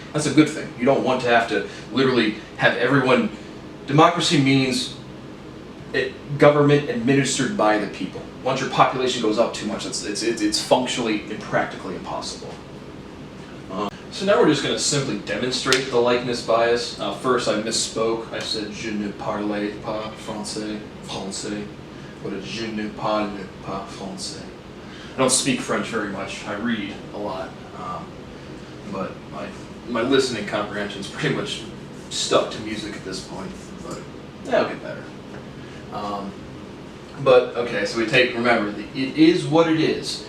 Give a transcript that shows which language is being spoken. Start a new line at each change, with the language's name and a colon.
English: That's a good thing. You don't want to have to literally have everyone... Democracy means government administered by the people. Once your population goes up too much, it's functionally and practically impossible. So now we're just going to simply demonstrate the likeness bias. First, I misspoke. I said
French: je ne parle pas français.
English: But
French: je ne parle pas français.
English: I don't speak French very much. I read a lot, but my listening comprehension is pretty much stuck to music at this point. But that'll get better. But okay, so remember, it is what it is.